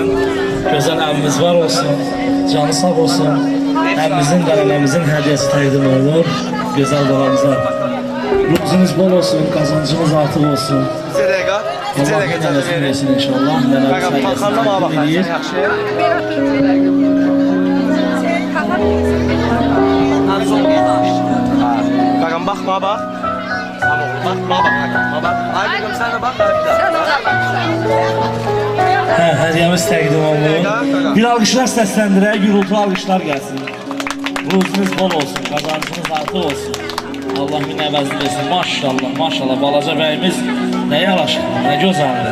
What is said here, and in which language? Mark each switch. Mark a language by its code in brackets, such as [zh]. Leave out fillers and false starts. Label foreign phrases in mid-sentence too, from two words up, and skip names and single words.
[az] Gözəl əmimiz var olsun. Canı sağ olsun. Əmimizin, qələmimizin hədiyyəsi təqdim olunur. Gözəl balamıza. Ruzunuz bol olsun, qazancınız artıq olsun. Allah nənəsini versin inşallah. Nənəmiz hədiyyəsini eləyir. [tr] Bakın bak bana bak. Bak. Aydın sen de bak. [az] Hədiyyəmiz təqdim olunur. Bir alqışlar səsləndirək, gürültü alqışlar gəlsin. Ruzunuz bol olsun, qazancınız artıq olsun. Allah min əvəzli versin. Maşallah, maşallah. Balaca bəyimiz nə yaraşır, nə gözəldir.